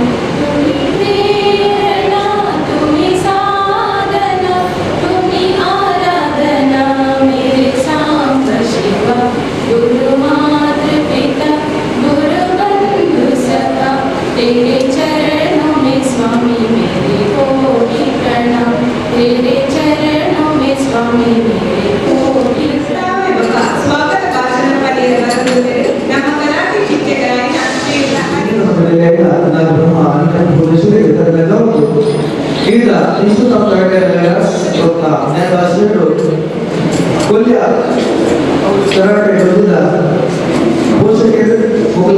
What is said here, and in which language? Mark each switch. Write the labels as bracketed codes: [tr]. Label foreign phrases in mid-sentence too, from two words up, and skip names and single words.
[hi] तुम्ही प्रेरणा, तुम्ही साधना, तुम्ही आराधना, मेरे सांब शिवा, गुरु मात्र पिता, गुरु बंधु सखा, तेरे चरणों में स्वामी मेरे कोटि प्रणाम, तेरे चरणों में स्वामी मेरे कोटि प्रणाम। स्वागत भाषण वाले [kn] ನಮ್ಮ ಕರಾಟೆ ಶಿಕ್ಷಕರಾಗಿ ಈಗ ಇನ್ಸ್ಟಿಟ್ಯೂಟ್ ಆಫ್ ಕೊಲ್ಯ ಕರಾಟೆ ಬಂದಿದ್ದ ಪೋಷಕರು ಮೊದಲ